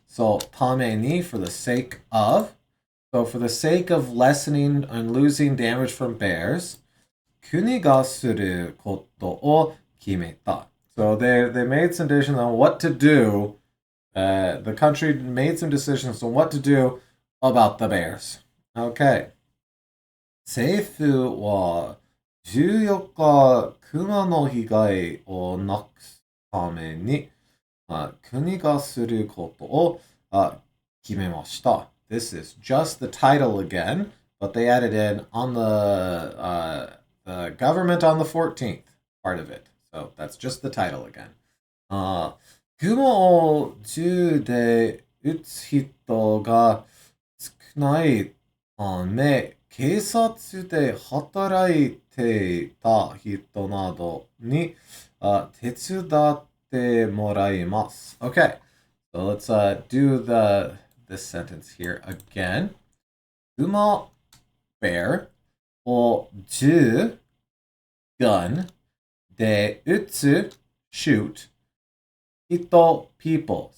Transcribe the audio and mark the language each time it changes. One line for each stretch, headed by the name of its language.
English: So
Japanese: tame ni,
English: for the sake of. So for the sake of lessening and losing damage from bears,
Japanese: kuni ga suru koto o kimeta.
English: So they made some decisions on what to do. The country made some decisions on what to do about the bears. Okay.
Japanese: 政府は14日、熊の被害をなくすために、国がすることを決めました。
English: This is just the title again, but they added in on the government on the 14th part of it. So that's just the title again.
Japanese: 雲を銃で撃つ人が少ないため、警察で働いていた人などに手伝ってもらいます。
English: Okay, so let's do this sentence here again.
Japanese: 馬 bear を銃 gun で撃つ shoot 人 people.